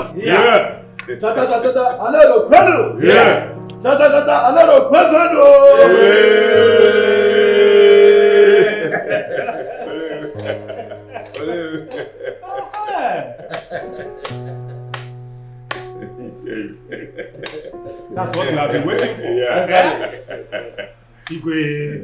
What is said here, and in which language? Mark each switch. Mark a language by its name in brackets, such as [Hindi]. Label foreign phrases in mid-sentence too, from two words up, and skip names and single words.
[English] Yeah. [Igbo] Cha cha cha cha, Anedo kwenu. [English] Yeah. [Igbo] Cha cha cha cha, Anedo kwenu. [English] That's what you have been waiting for. Yeah. [Igbo] Igwe.